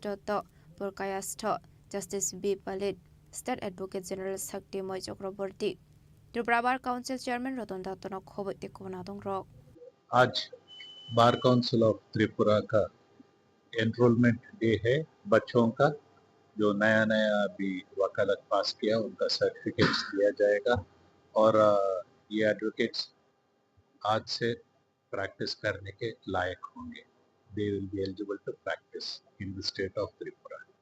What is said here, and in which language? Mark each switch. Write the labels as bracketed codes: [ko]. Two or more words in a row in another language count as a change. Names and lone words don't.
[trp] Purkayastho justice B. Palit state advocate general Sakti Moi Chakraborty Tripura Bar Council chairman Ratan Datno khobai tikubnadong rok [hi] आज बार काउंसिल ऑफ त्रिपुरा का [en] enrollment day [hi] है बच्चों का जो नया नया अभी वकालत पास किया उनका सर्टिफिकेट्स दिया जाएगा और ये एडवोकेट्स आज से प्रैक्टिस करने के लायक होंगे [en] they will be eligible to practice in the state of Tripura